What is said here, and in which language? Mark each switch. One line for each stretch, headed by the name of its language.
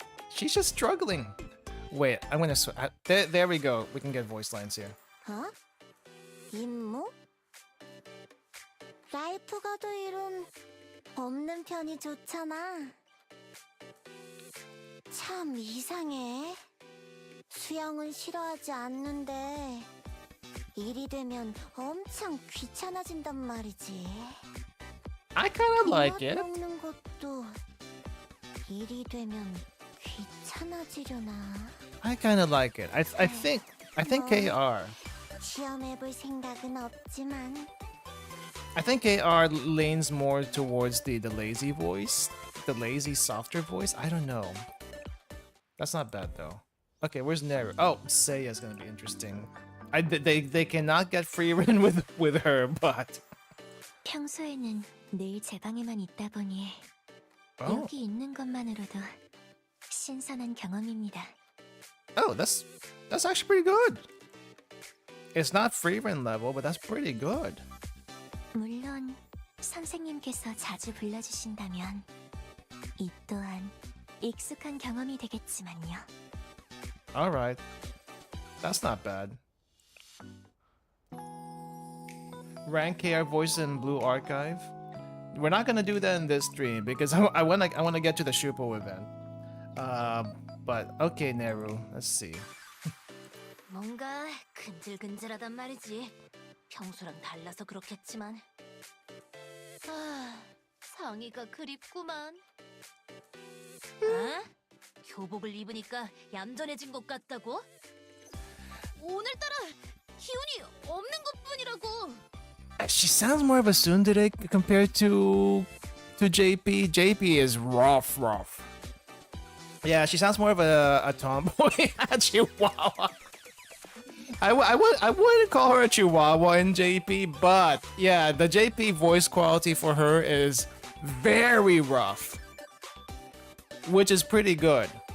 English: She's just struggling. Wait, I'm gonna. There we go. We can get voice lines here.
Korean: 어? 임무? 라이프 가드 이론 없는 편이 좋잖아. 참 이상해. 수영은 싫어하지 않는데 일이 되면 엄청 귀찮아진단 말이지.
English: I kind of like it.
Korean: 먹는 것도 일이 되면 귀찮아지려나.
English: I kind of like it. I think KR.
Korean: 시험해볼 생각은 없지만.
English: I think KR leans more towards the lazy voice, the lazy softer voice. I don't know. That's not bad though. Okay, where's Neru? Oh, Seiya's gonna be interesting. They cannot get free reign with her, but.
Korean: 평소에는 늘 제 방에만 있다 보니 Oh. 여기 있는 것만으로도 신선한 경험입니다.
English: Oh, that's actually pretty good. It's not free reign level, but that's pretty good.
Korean: 물론 선생님께서 자주 불러주신다면 이 또한 익숙한 경험이 되겠지만요.
English: All right, that's not bad. Rank KR voices in Blue Archive. We're not gonna do that in this stream because I wanna get to the Shupo event. But okay, Neru. Let's see.
Korean: 뭔가 근질근질하단 말이지. 평소랑 달라서 그렇겠지만. 아, 상의가 그립구만. 아? 교복을 입으니까 얌전해진 것 같다고? 오늘따라 기운이 없는 것뿐이라고.
English: She sounds more of a tsundere compared to JP. JP is rough. Yeah, she sounds more of a tomboy, a chihuahua. I wouldn't call her a chihuahua in JP, but yeah, the JP voice quality for her is very rough, which is pretty good.